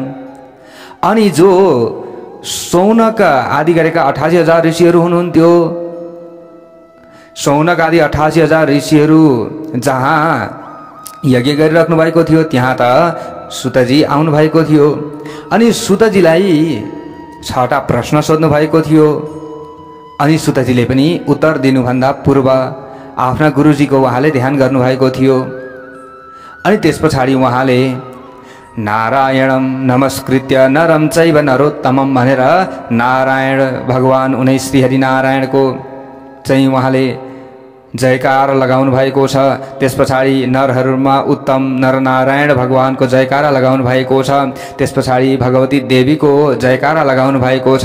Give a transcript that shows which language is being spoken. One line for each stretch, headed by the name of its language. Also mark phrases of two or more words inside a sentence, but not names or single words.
Nepali: अनि जो सौनक आदि गरेका 88,000 ऋषिहरू हुनुहुन्थ्यो, सौनक आदि 88,000 ऋषिहरू जहाँ यज्ञ गरिराख्नु भएको थियो त्यहाँ त सुतजी आउनु भएको थियो। अनि सुतजीलाई 6टा प्रश्न सोध्नु भएको थियो। अनि सुतजीले पनि उत्तर दिनुभन्दा पूर्व आफ्ना गुरुजीको उहाँले ध्यान गर्नुभएको थियो। अनि त्यस पछाडि उहाँले
Sanskrit: नारायणं नमस्कृत्य नरं चैव नरोत्तमं
Nepali: भनेर नारायण भगवान उनै श्री हरिनारायणको चाहिँ उहाँले जयकार लगाउनु भएको छ। त्यस पछाडि नरहरूमा उत्तम नरनारायण भगवानको जयकारा लगाउनु भएको छ। त्यस पछाडि भगवती देवीको जयकारा लगाउनु भएको छ।